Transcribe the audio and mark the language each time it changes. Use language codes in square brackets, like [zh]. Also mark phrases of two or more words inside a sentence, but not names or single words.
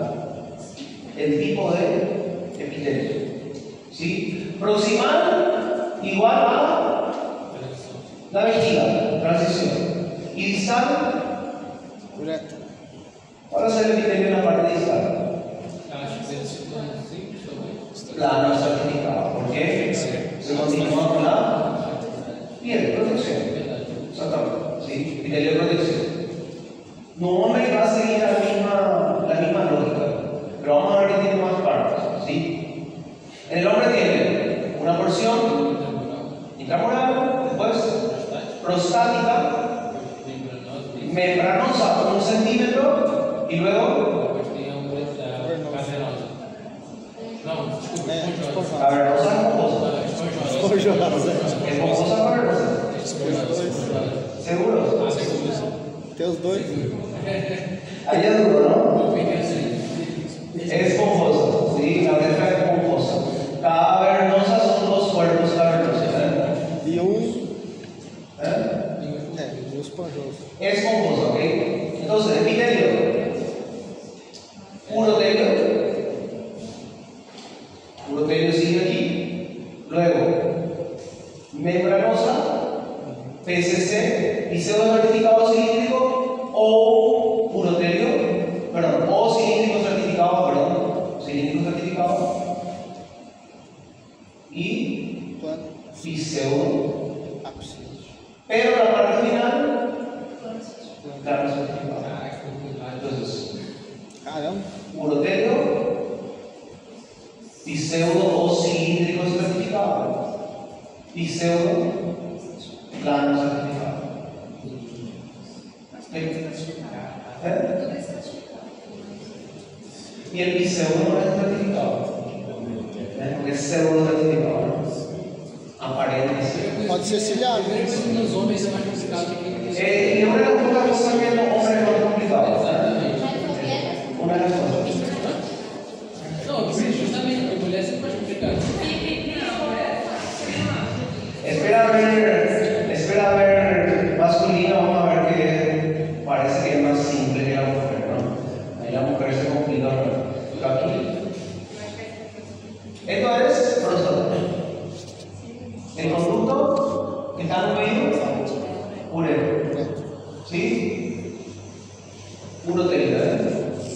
[es] El tipo de epitelio. ¿Sí? Proximal igual a la vejiga, transición. Y distal, Uretra. ahora se el epitelio en la parte distal. [pt] Acho que deve ser plano simples também. [es] Plano estratificado. ¿Por qué? Se continúa con la piel, protección. Exactamente. ¿Sí? Epitelio de protección. No hombre va a seguir la misma lógica. Pero vamos a ver que tiene más partes, ¿sí? En el hombre tiene una porción intramural, después prostática, membranosa, membranosa 1 centímetro y luego [pt] depois tem a uretra cavernosa. Não, desculpa, esponjosa. [es] cavernosa esponjosa. Esponjosa. Esponjosa cavernosa. Esponjosa. ¿Seguros? Ah, seguro. [pt] Tem os dois. [es] Ahí es duro, ¿no? [pt] Eu fiquei assim. [es] Es esponjosa, ¿sí? La uretra es esponjosa. Cavernosa son 2 cuerpos cavernosos, ¿eh? [pt] E um. [es] ¿Eh? [pt] E um esponjoso. [es] Esponjosa, ¿ok? Entonces, epitelio. Urotelio. Urotelio sigue aquí. Luego, membranosa, PCC, liceo certificado cilíndrico o urotelio, perdón, o cilíndrico certificado, perdón, cilíndrico certificado y Plano. pseudo. Ápice. Pero la parte final, plano certificado. [pt] Caraca, que lá. [es] Entonces, Caramba. urotelio, pseudo o cilíndrico certificado, pseudo, plano certificado. ¿Eh? Y el pseudo no es certificado, porque es pseudo certificado, ¿no? Aparente. [pt] Pode ser ciliado. Primeiro que nos homens é mais complicado do que [es] Y una de las pocas cosas que los hombres no es complicado. [pt] Exatamente. [es] Una de las cosas. [pt] Não, justamente, porque mulher é sempre mais complicado. [es] Espera a ver masculino, vamos a ver que parece que es más simple que la mujer, ¿no? Ahí la mujer se complica, ¿no? Aquí. Esto es próstata. El conducto que está en medio, uretro. ¿Sí? Urotelio, ¿eh?